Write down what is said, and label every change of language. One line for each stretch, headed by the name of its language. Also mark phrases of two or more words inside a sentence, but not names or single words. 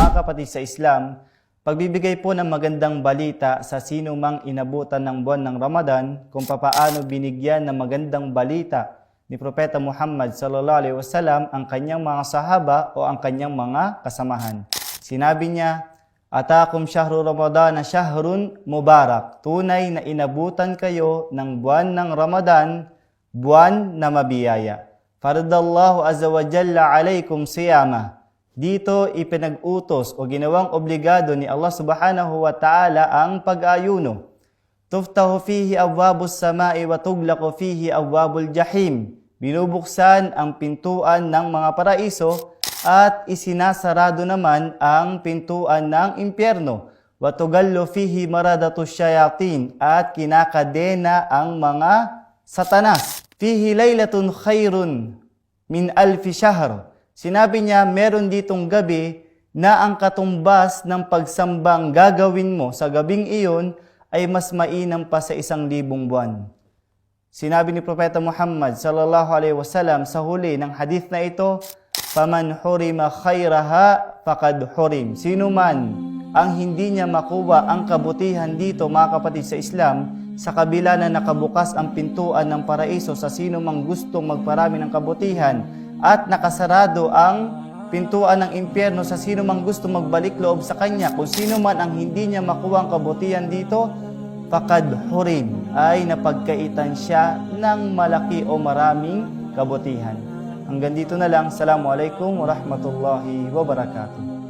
Filipino: kapatid sa Islam, pagbibigay po ng magandang balita sa sino mang inabutan ng buwan ng Ramadan kung papaano binigyan ng magandang balita ni Propeta Muhammad
Arabic: sallallahu alaihi wasallam
Filipino: ang kanyang mga sahaba o ang kanyang mga kasamahan. Sinabi niya,
Arabic: "Atakum syahru Ramadan na syahrun mubarak."
Filipino: Tunay na inabutan kayo ng buwan ng Ramadan, buwan na mabiyaya.
Arabic: Faradallahu azza wa jalla alaikum siyama.
Filipino: Dito ipinag-utos o ginawang obligado ni Allah
Arabic: subhanahu wa ta'ala
Filipino: ang pag-ayuno.
Arabic: Tuftahu fihi abwabus samai wa tuglaqu fihi abwabul jahim.
Filipino: Binubuksan ang pintuan ng mga paraiso at isinasarado naman ang pintuan ng impyerno.
Arabic: Wa tugallu fihi maradatus syayatin
Filipino: at kinakadena ang mga satanas.
Arabic: Fihi laylatun khairun min alfi shahr.
Filipino: Sinabi niya, meron ditong gabi na ang katumbas ng pagsambang gagawin mo sa gabing iyon ay mas mainam pa sa 1,000 buwan. Sinabi ni Propeta Muhammad
Arabic: sallallahu alaihi wasallam
Filipino: sa huli ng hadith na ito,
Arabic: "Faman hurima khairaha faqad hurim."
Filipino: Sino man ang hindi niya makuha ang kabutihan dito, mga kapatid sa Islam, sa kabila na nakabukas ang pintuan ng paraiso sa sino mang gustong magparami ng kabutihan at nakasarado ang pintuan ng impyerno sa sino mang gustong magbalik loob sa kanya, kung sino man ang hindi niya makuha ang kabutihan dito,
Arabic: faqad hurim,
Filipino: ay napagkaitan siya ng malaki o maraming kabutihan. Hanggang dito na lang.
Arabic: Assalamualaikum warahmatullahi wabarakatuh.